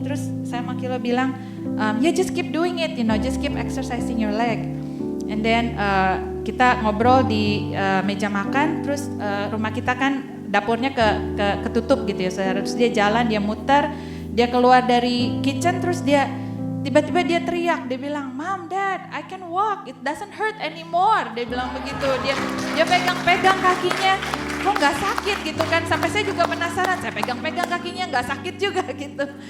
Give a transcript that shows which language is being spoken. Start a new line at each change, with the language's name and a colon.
Indonesian: Terus saya sama Kilo bilang,
English: just keep doing it, just keep exercising your leg. And then
Indonesian: kita ngobrol di meja makan. Terus rumah kita kan dapurnya ketutup gitu ya saudara. Terus dia jalan, dia muter, dia keluar dari kitchen. Terus tiba-tiba dia teriak, dia bilang,
English: Mom, Dad, I can walk, it doesn't hurt anymore.
Indonesian: Dia bilang begitu, dia pegang-pegang kakinya, kok gak sakit gitu kan. Sampai saya juga penasaran, saya pegang-pegang kakinya gak sakit juga gitu.